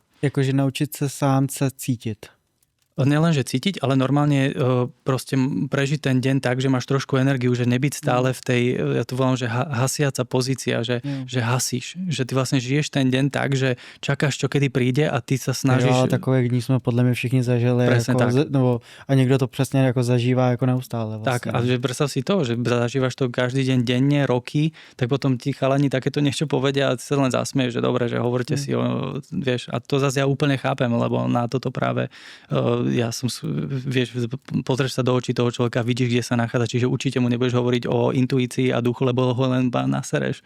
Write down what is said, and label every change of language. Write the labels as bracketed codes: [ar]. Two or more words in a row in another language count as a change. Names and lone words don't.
[sk] Jakože naučiť sa sám sa cítiť. Nelenže cítiť, ale normálne proste prežiť ten deň tak, že máš trošku energiu, že nebyť stále v tej, ja to volám, že hasiaca pozícia, že hasíš, že ty vlastne žiješ ten deň tak, že čakáš, čo kedy príde a ty sa snažíš... [cs] Jo, takové dní jsme podle mě všichni zažili. [sk] Presne [cs] jako, tak. A někdo to přesně jako zažívá jako neustále. Vlastně. Tak [sk] a že predstav si to, že zažívaš to každý deň denne, roky, tak potom ti chalani takéto niečo povedia a ty sa len zasmieš, že dobre, že hovorte si, vieš, a to zase ja úplne chápem, lebo na toto práve ja som, vieš, pozrieš sa do očí toho človeka, vidíš, kde sa nachádza, čiže určite mu nebudeš hovoriť o intuícii a duchu, lebo ho len nasereš.